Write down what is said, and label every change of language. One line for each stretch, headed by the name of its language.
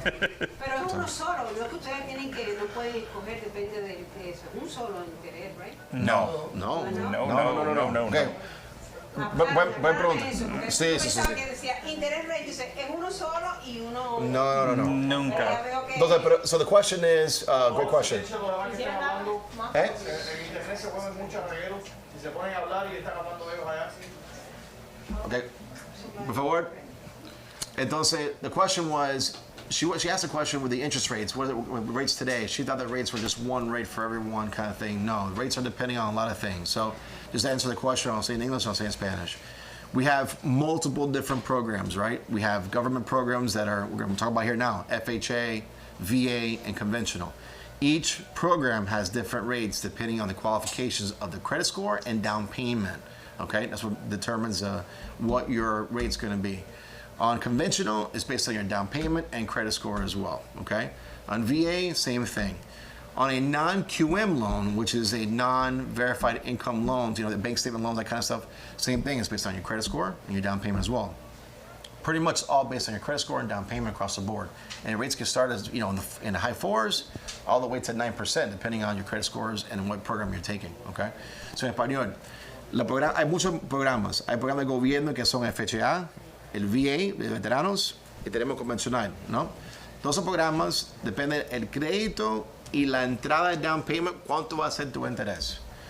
Spanish: Pero es uno solo, no es que ustedes tienen que, no pueden escoger, depende de eso. Un solo interés,
English: right?
Spanish: No. No, No. Okay. Buen pregunta. Eso, porque Sí. pensaba que decía interés rate, dice, es uno solo y uno... No. Nunca. veo que... Entonces,
English: so the question is, great question. ¿Eh?
Spanish: En internet se ponen muchos regueros y se ponen a hablar y están hablando de ellos allá. Okay. Por favor. Entonces,
English: the question was, she asked a question with the interest rates. What are the rates today? She thought the rates were just one rate for everyone kind of thing. No, the rates are depending on a lot of things. So just to answer the question, I'll say in English, I'll say in Spanish. We have multiple different programs, right? We have government programs that are, we're going to talk about here now, FHA, VA, and conventional. Each program has different rates depending on the qualifications of the credit score and down payment. Okay, that's what determines what your rate's going to be. On conventional, it's based on your down payment and credit score as well. Okay, on VA, same thing. On a non-QM loan, which is a non-verified income loan, you know, the bank statement loans, that kind of stuff, same thing. It's based on your credit score and your down payment as well. Pretty much all based on your credit score and down payment across the board. And rates can start as, you know, in the high 4s all the way to 9%, depending on your credit scores and what program you're taking. Okay, so
Spanish: en español, hay muchos programas. Hay programas de gobierno que son FHA, el VA de veteranos y tenemos convencional, ¿no? Todos esos programas dependen del crédito y la entrada de down payment, cuánto va a ser tu interés.